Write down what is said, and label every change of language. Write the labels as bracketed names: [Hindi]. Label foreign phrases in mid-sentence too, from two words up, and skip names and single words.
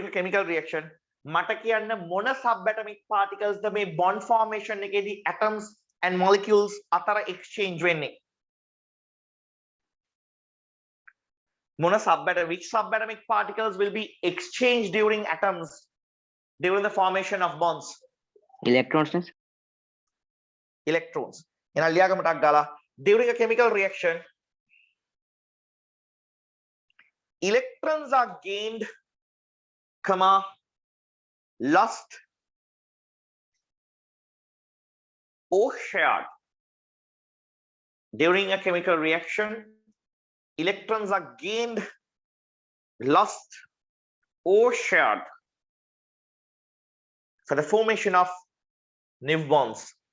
[Sinhala] මට කියන්න මොන [English] subatomic particles [Sinhala] ද මේ [English] bond formation [Sinhala] එකේදී [English] atoms and molecules [Sinhala] අතර exchange වෙන්නේ මොන [English] which subatomic particles will be exchanged during atoms during the formation of bonds? [Sinhala] electrons නේ. [English] Electrons. [Sinhala] එහෙනම් ලියාගමටක් ගාලා [English] during a chemical reaction electrons are gained comma lost or shared. During a chemical reaction electrons are gained, lost or shared for the formation of new bonds.